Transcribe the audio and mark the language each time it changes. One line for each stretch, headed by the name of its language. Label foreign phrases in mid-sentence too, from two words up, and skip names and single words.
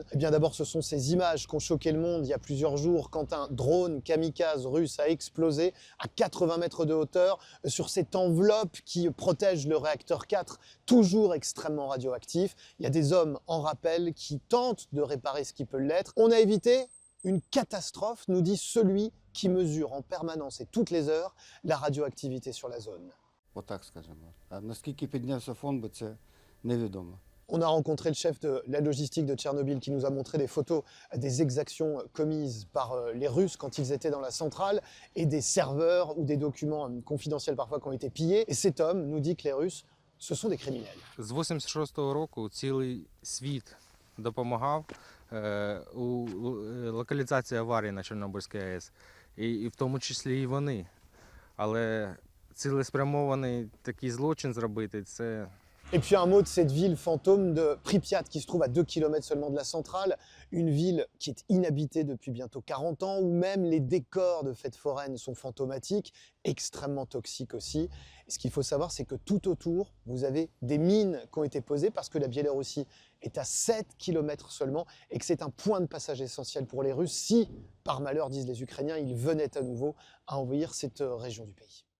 French: Eh bien d'abord, ce sont ces images qui ont choqué le monde il y a plusieurs jours quand un drone kamikaze russe a explosé à 80 mètres de hauteur sur cette enveloppe qui protège le réacteur 4, toujours extrêmement radioactif. Il y a des hommes en rappel qui tentent de réparer ce qui peut l'être. On a évité une catastrophe, nous dit celui qui mesure en permanence et toutes les heures la radioactivité sur la zone.
Ukrainian: Отак скажемо. А наскільки піднявся фон, бо це невідомо.
French: On a rencontré le chef de la logistique de Tchernobyl qui nous a montré des photos des exactions commises par les Russes quand ils étaient dans la centrale et des serveurs ou des documents confidentiels parfois qui ont été pillés. Et cet homme nous dit que les Russes, ce sont des criminels.
Ukrainian: З 86-го року цілий світ допомагав у локалізації аварії на Чорнобильській АЕС, і в тому числі і вони. Але цілеспрямований такий злочин зробити – це…
French: Et puis un mot de cette ville fantôme de Pripyat qui se trouve à 2 km seulement de la centrale, une ville qui est inhabitée depuis bientôt 40 ans, où même les décors de fêtes foraines sont fantomatiques, extrêmement toxiques aussi. Et ce qu'il faut savoir, c'est que tout autour, vous avez des mines qui ont été posées parce que la Biélorussie est à 7 km seulement et que c'est un point de passage essentiel pour les Russes si, par malheur, disent les Ukrainiens, ils venaient à nouveau à envahir cette région du pays.